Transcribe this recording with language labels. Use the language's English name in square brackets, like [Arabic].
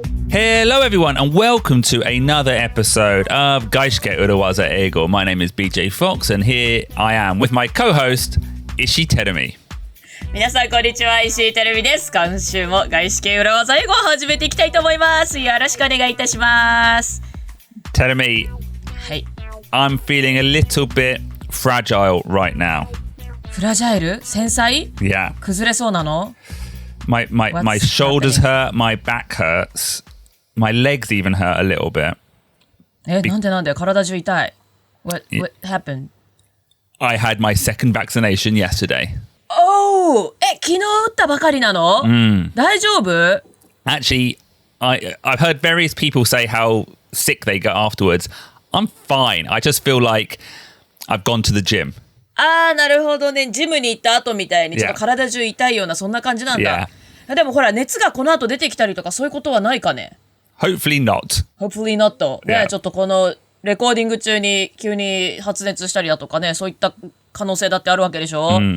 [English] Hello everyone and welcome to another episode of 外資系裏技英語. My name is BJ Fox and here I am with my co-host, Ishii Terumi. [Japanese] 皆さんこんにちは、石井てるみです。今週も外資系裏技英語を始めていきたいと思います。よろしくお願いいたします。 [English] Terumi, [Japanese] はい。 [English] I'm feeling a little bit fragile right now. [Japanese] フラジャイル？繊細？ [English] Yeah. [Japanese] 崩れそうなの？ [English] My shoulders hurt, my back hurts.My legs even hurt a little bit. [Japanese] なんで体中痛い。 [English] What happened? I had my second vaccination yesterday. [Japanese] 昨日打ったばかりなの？大丈夫？ [English] Actually, I've heard various people say how sick they get afterwards. I'm fine. I just feel like I've gone to the gym. [Japanese] なるほどね。ジムに行った後みたいにちょっと体中痛いようなそんな感じなんだ。でもほら、熱がこの後出てきたりとかそういうことはないかね [English] ？Hopefully not. Hopefully not. ね、 Yeah. [Japanese] ちょっとこのレコーディング中に急に発熱したりだとかね、そういった可能性だってあるわけでしょ、